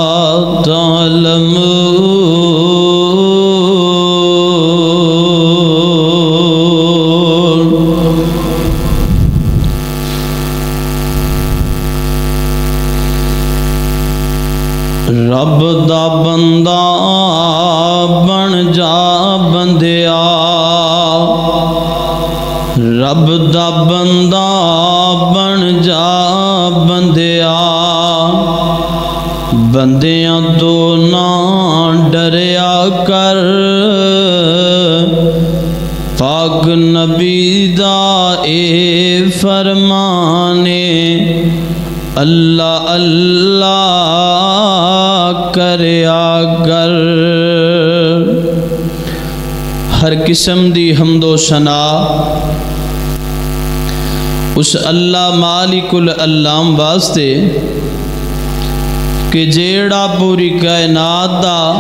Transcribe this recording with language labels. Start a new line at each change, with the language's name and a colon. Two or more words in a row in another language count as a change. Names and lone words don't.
Punjabi: تعلمون رب دا بندہ بن جا بندیا رب دا بندہ بن جا بندیا بندیاں تو نہ ڈریا کر پاک نبی دا اے فرمانے اللہ اللہ کریا کر ہر قسم دی حمد و ثنا اس اللہ مالک العلام واسطے کہ جیڑا پوری کائنات دا